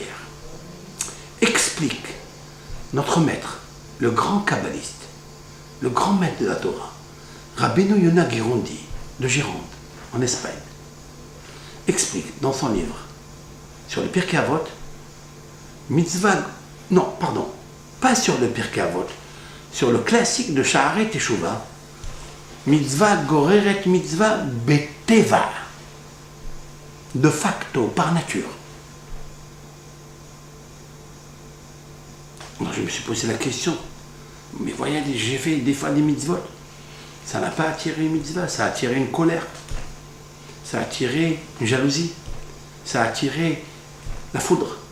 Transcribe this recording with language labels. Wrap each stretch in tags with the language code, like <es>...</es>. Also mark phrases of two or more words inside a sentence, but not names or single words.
<fr>Explique notre maître, le grand kabbaliste, le grand maître de la Torah, Rabbeinu Yonah Girondi, de Gironde, en Espagne, explique dans son livre sur le Pirkei Avot, mitzvah, non, pardon, pas sur le Pirkei Avot, sur le classique de Sha'arei Teshuvah,</fr> <he>מצוה גוררת מצוה בטבע,</he> <la>de facto,</la> <fr>par nature. Alors je me suis posé la question, mais voyez, j'ai fait des fois des mitzvot, ça n'a pas attiré une mitzvah, ça a attiré une colère, ça a attiré une jalousie, ça a attiré la foudre.</fr>